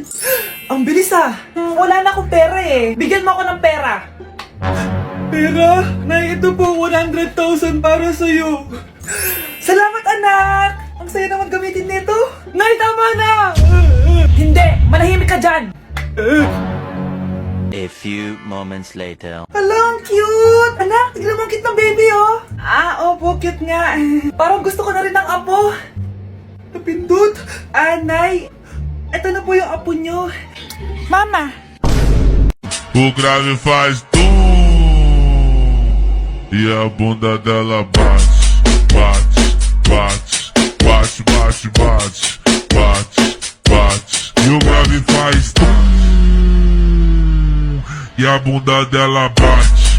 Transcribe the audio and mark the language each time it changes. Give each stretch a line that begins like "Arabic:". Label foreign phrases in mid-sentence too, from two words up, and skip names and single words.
Filipino: Ang bilis ah. Wala na akong pera eh. Bigyan mo ako ng pera. Pera? Nay, ito po 100,000 para sa'yo. Salamat anak. Ang saya naman gamitin nito. Nay, tama na. Hindi, manahimik ka dyan.
English: A few moments later.
Filipino: Hala, ang cute. Anak, tignan mo ang cute ng baby, oh. Opo, cute nga. Parang gusto ko na rin ng apo. Napindot. Nay, eto na po yung apo nyo. Mama.
Portuguese: O grave faz tum e a bunda dela bate, bate, bate, bate, bate, bate, bate, bate. E o grave faz tum e a bunda dela bate.